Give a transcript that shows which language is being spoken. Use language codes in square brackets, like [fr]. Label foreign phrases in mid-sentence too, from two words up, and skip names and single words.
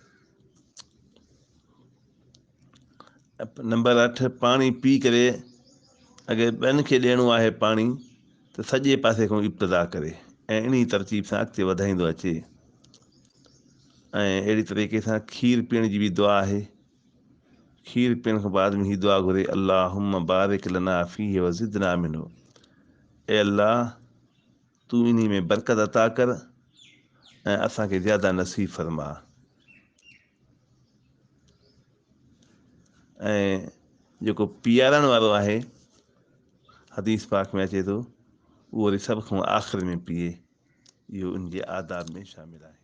[sd] नंबर 8, पाणी पी करे अगरि ॿियनि खे ॾियणो आहे पाणी त सॼे पासे खां इब्तिदा करे ऐं इन तरतीब सां अॻिते वधाईंदो अचे। ऐं अहिड़ी तरीक़े सां खीर पीअण जी बि दुआ आहे। खीर पीअण खां बाद में ही दुआ घुरे, [ar] اللهم بارك لنا فيه وزدنا منه. [sd] ए अल्लाह, तूं इन में बरकत अता कर ऐं असांखे ज़्यादा नसीब फरमा। ऐं जेको पीआरण वारो आहे, हदीस पाक में अचे थो, उहो वरी सभ खां आख़िर में पीए, इहो उनजे आदाब में शामिल आहे।